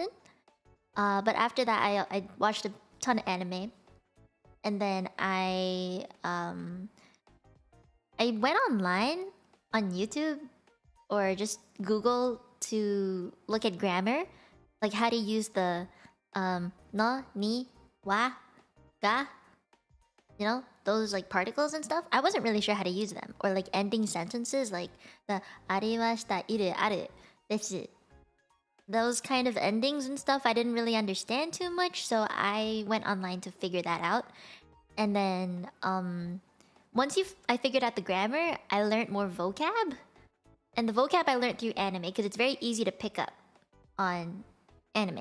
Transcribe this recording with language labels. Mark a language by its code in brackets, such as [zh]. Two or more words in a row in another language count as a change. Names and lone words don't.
[en] But after that, I watched a ton of anime, and then I went online on YouTube or just Google to look at grammar, like how to use the no, [ja] に、は、が, [en] you know, those like particles and stuff. I wasn't really sure how to use them, or like ending sentences like the [ja] ありました、いる、ある、です. [en] Those kind of endings and stuff I didn't really understand too much, so I went online to figure that out. And then once I figured out the grammar, I learned more vocab. And the vocab I learned through anime because it's very easy to pick up on anime.